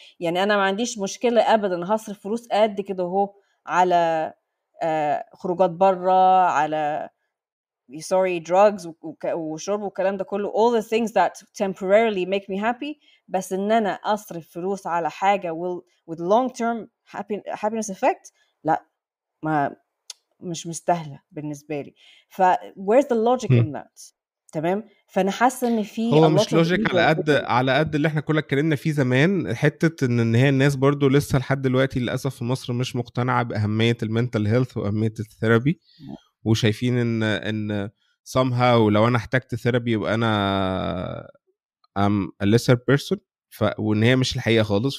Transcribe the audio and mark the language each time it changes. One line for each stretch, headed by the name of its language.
Arabic: يعني أنا ما عنديش مشكلة أبدا هصرف فلوس قد كده اهو على خروجات برا، على drugs وشرب والكلام ده كله،
English: all the things that temporarily make me happy.
Arabic: بس ان انا اصرف فلوس على حاجة
English: with long term happiness effect،
Arabic: لا، ما مش مستاهلة بالنسبة لي.
English: where's the logic in that؟ تمام.
Arabic: فانا حاسة ان في هو
English: a lot
Arabic: مش
English: of
Arabic: لوجيك على قد اللي احنا كنا اتكلمنا فيه زمان، حته ان هي الناس برضو لسه لحد دلوقتي للاسف في مصر مش مقتنعه باهميه المنتل هيلث واهميه الثيرابي، وشايفين ان somehow لو انا احتجت ثيرابي يبقى انا
English: I'm a lesser person،
Arabic: وان هي مش الحقيقه خالص.